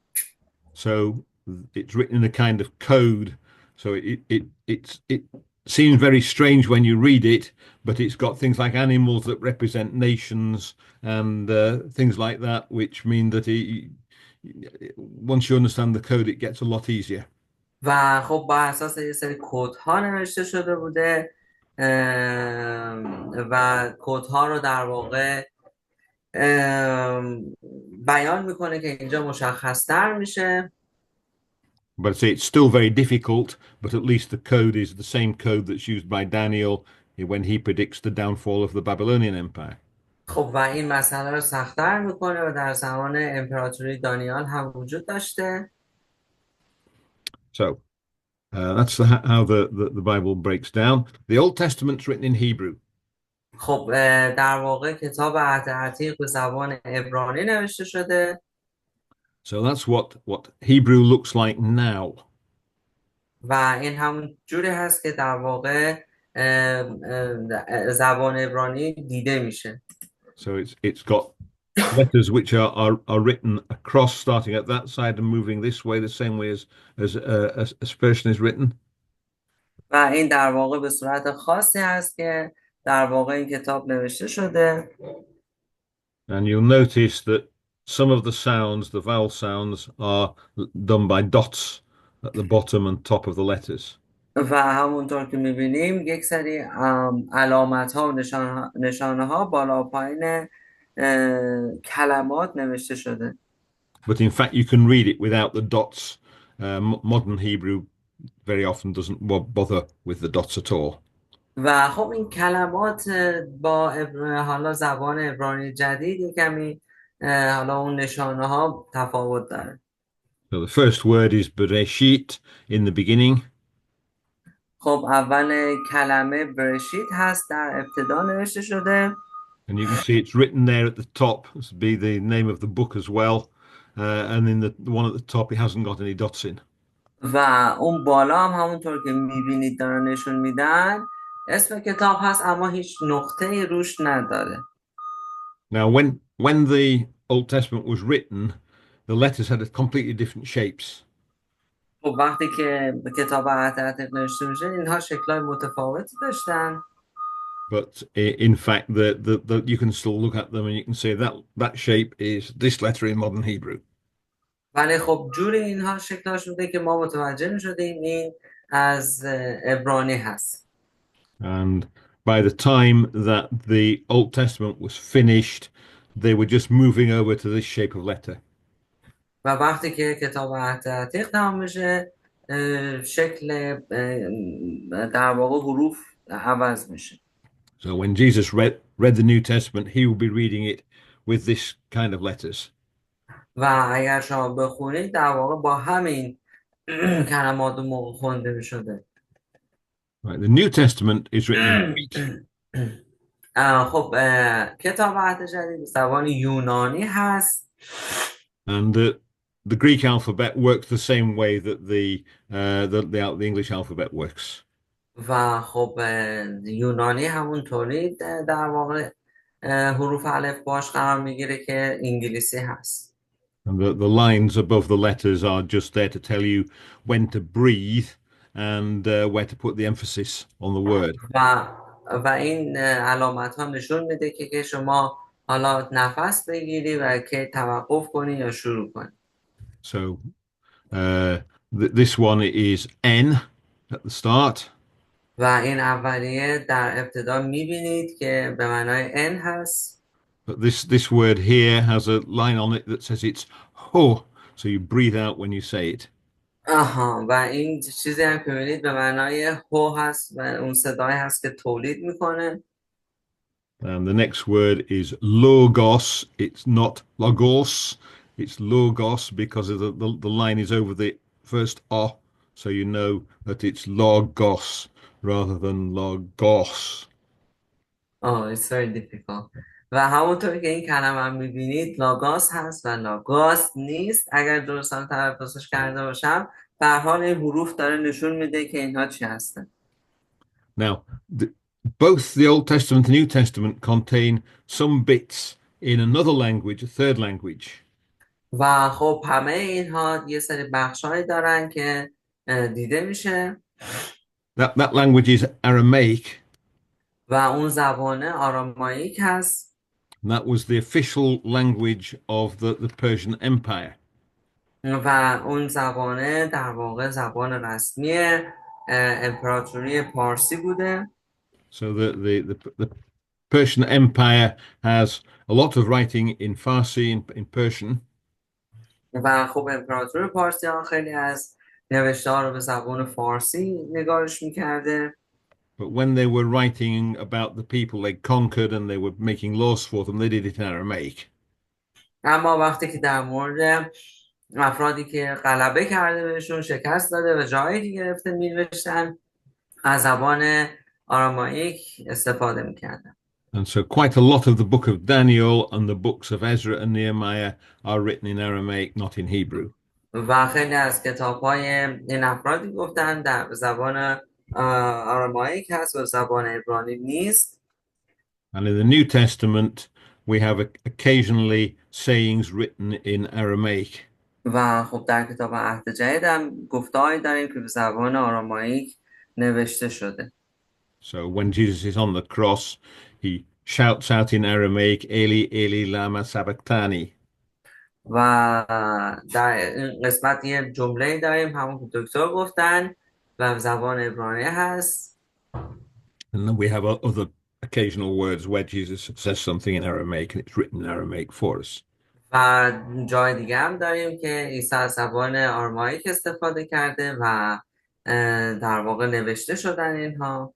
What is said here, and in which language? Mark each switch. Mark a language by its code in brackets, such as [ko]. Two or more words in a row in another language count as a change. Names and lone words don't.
[en] So it's written in a kind of code. So it seems very strange when you read it, but it's got things like animals that represent nations and things like that, which mean that once you understand the code, it gets a lot easier. [fa] و خب بر اساس یه سری کدها نوشته شده بوده و کدها رو در واقع بیان میکنه که اینجا مشخص‌تر میشه. [en] But I say it's still very difficult, but at least the code is the same code that's used by Daniel when he predicts the downfall of the Babylonian Empire. [fa] خب و این مسئله رو سخت‌تر میکنه و در زمان امپراتوری دانیال هم وجود داشته. [en] So that's how the Bible breaks down. The Old Testament's written in Hebrew. [fa] خب در واقع کتاب عهد عتیق به زبان عبرانی نوشته شده. [en] So that's what Hebrew looks like now. [fa] و این همون جوری هست که در واقع زبان عبرانی دیده میشه. [en] So it's got letters which are written across, starting at that side and moving this way, the same way as Persian is written. [fa] و این در واقع به صورت خاصی هست که در واقع این کتاب نوشته شده. [en] And you'll notice that some of the sounds, the vowel sounds, are done by dots at the bottom and top of the letters. [fa] و همونطور که میبینیم یک سری علامت ها و نشانه ها بالا و پایین کلمات نوشته شده. [en] But in fact, you can read it without the dots. Modern Hebrew very often doesn't bother with the dots at all. [fa] و خب این کلمات با حالا زبان عبرانی جدید کمی حالا اون نشانه ها تفاوت داره. [en] So the first word is Bereshit, in the beginning. [fa] خب اول کلمه برشید هست، در ابتدا نوشته شده. [en] And you can see it's written there at the top. This would be the name of the book as well. And in the one at the top, it hasn't got any dots in. [fa] و اون بالا هم همونطور که میبینید دارن نشون میدن اسم کتاب هست اما هیچ نقطه روش نداره. [en] Now, when the Old Testament was written, the letters had a completely different shapes. [fa] خب وقتی که کتاب عهد عتیق نوشته میشه اینها شکل‌های متفاوتی داشتن. [en] But in fact, you can still look at them and you can say that shape is this letter in modern Hebrew. [fa] ولی خب جوری اینها شکل‌هاش بوده که ما متوجه می‌شدیم این از عبرانی هست. [en] And by the time that the Old Testament was finished, they were just moving over to this shape of letter. [fa] و وقتی که کتاب عهد عتیق تمام میشه شکل در واقع حروف عوض میشه. [en] So when Jesus read the New Testament, he will be reading it with this kind of letters. [fa] و اگر شما بخونید در واقع با همین کلمات موقع خونده میشده. [en] Right, the New Testament is written in Greek. [fa] خب کتاب عهد جدید به زبان یونانی هست. [en] And the Greek alphabet works the same way that the English alphabet works. [fa] و خب یونانی همونطوری در واقع حروف الف باش قرار میگیره که انگلیسی هست. [en] And the lines above the letters are just there to tell you when to breathe and where to put the emphasis on the word. [fa] و این علامت ها نشون میده که شما حالا نفس بگیری و که توقف کنی یا شروع کنی. [en] So this one is N at the start. [fa] و این اولیه در ابتدا میبینید که به معنای ان هست. [en] But this word here has a line on it that says it's ho, so you breathe out when you say it. [fa] آها و این چیزی هم که میبینید به معنای هو هست و اون صدای هست که تولید میکنه. [en] And the next word is logos. It's not logos, it's logos because of the line is over the first o, so you know that it's logos rather than logos. It's very difficult. [fa] و همونطور که این کلمه هم میبینید لاگاس هست و لاگاس نیست. اگر درستان تلفظش کرده باشم به هر حال این حروف داره نشون میده که اینها چی هستن. [en] Now, both the Old Testament and New Testament contain some bits in another language, a third language. [fa] و خب همه اینها یه سری بخش‌هایی دارن که دیده میشه. [en] That language is Aramaic. [fa] و اون زبان آراماییک هست. [en] And that was the official language of the Persian Empire. [fa] و اون زبانه در واقع زبان رسمی امپراتوری پارسی بوده. [en] So the Persian Empire has a lot of writing in Farsi, in Persian, [fa] و خب امپراتوری پارسی ها خیلی از نوشته ها رو به زبان فارسی نگارش میکرده. [en] but when they were writing about the people they conquered and they were making laws for them, they did it in Aramaic. [fa] اما وقتی که در مورد افرادی که غلبه کرده بهشون شکست داده و جایی گرفته مینوشتن، از زبان آراماییک استفاده میکردن. [en] And so quite a lot of the book of Daniel and the books of Ezra and Nehemiah are written in Aramaic, not in Hebrew. [fa] و خیلی از کتاب های این افرادی گفتن در زبان آراماییک هست و زبان عبرانی نیست. [en] And in the New Testament, we have occasionally sayings written in Aramaic. [fa] و خب در کتاب عهد جدید هم گفته‌هایی داریم که به زبان آراماییک نوشته شده. [en] So when Jesus is on the cross, he shouts out in Aramaic, [arc] אלי אלי למה שבקתני. [fa] و در این قسمت یه جمله داریم همون که دکتر گفتن و به زبان عبرانی هست. [en] And then we have other occasional words where Jesus says something in Aramaic and it's written in Aramaic for us. [fa] و جای دیگه هم داریم که عیسی از زبان آراماییک استفاده کرده و در واقع نوشته شدن اینها.